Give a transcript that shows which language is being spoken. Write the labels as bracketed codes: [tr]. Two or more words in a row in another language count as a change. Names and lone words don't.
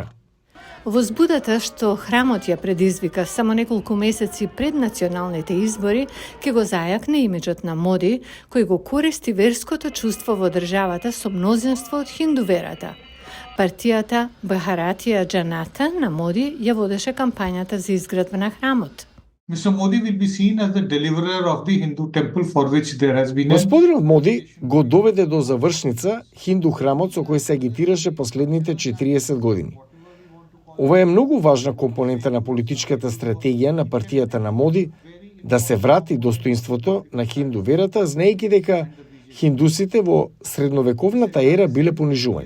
[mk] Возбудата што храмот ја предизвика само неколку месеци пред националните избори ќе го зајакне имиджот на Моди, кој го користи верското чувство во државата со мнозинство од хинду верата. Партијата Бхаратија Џаната на Моди ја водеше кампањата за изградба на храмот. [en] Mr. Modi will be seen as the deliverer of the Hindu temple for which there has been [mk] Господинот Моди го доведе до завршница хинду храмот со кој се агитираше последните 40 години. Ова е многу важна компонента на политичката стратегија на партијата на Моди да се врати достоинството на хинду верата, знаејќи дека хиндусите во средновековната ера биле понижувани.